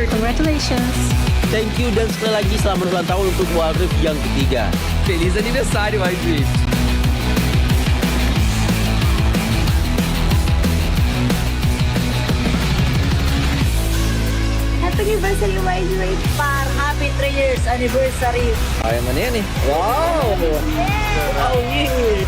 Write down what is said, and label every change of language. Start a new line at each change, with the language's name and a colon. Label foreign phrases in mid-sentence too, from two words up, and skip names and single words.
English: Congratulations. thank you
Indonesian: dan sekali lagi selamat ulang tahun untuk Wild Rift yang ketiga.
Portuguese: Feliz aniversário, Wild Rift.
English: Happy anniversary, Wild Rift. Happy 3 years anniversary.
Filipino: Ay, mana yan eh?
English: Wow. Oh, yeah.